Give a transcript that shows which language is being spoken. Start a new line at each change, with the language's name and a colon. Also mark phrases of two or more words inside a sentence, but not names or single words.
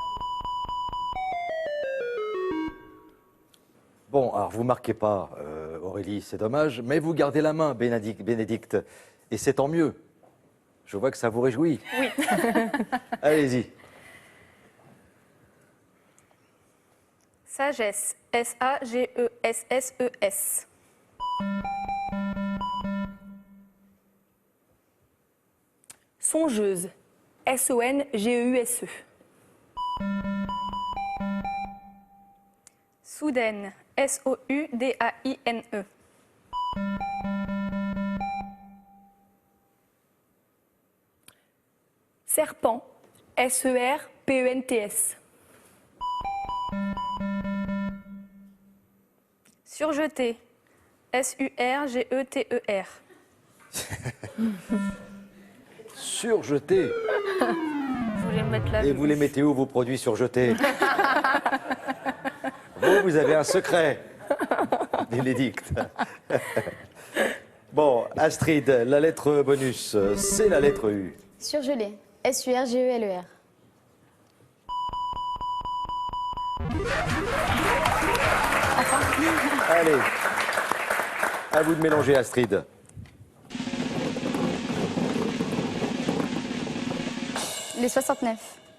French: Bon, alors vous marquez pas, Aurélie, c'est dommage, mais vous gardez la main, Bénédicte, et c'est tant mieux. Je vois que ça vous réjouit. Oui. Allez-y. Sagesse. S-A-G-E-S-S-E-S. Songeuse. S-O-N-G-E-U-S-E. Soudaine. S-O-U-D-A-I-N-E. Serpent. S-E-R-P-E-N-T-S. Surjeté. S-U-R-G-E-T-E-R. Surjeté. Je voulais mettre la Et vous les mettez où, vos produits surjetés? Vous avez un secret, Bénédicte. Bon, Astrid, la lettre bonus, c'est la lettre U. Surgelé. S-U-R-G-E-L-E-R. Allez, à vous de mélanger, Astrid. Les 69.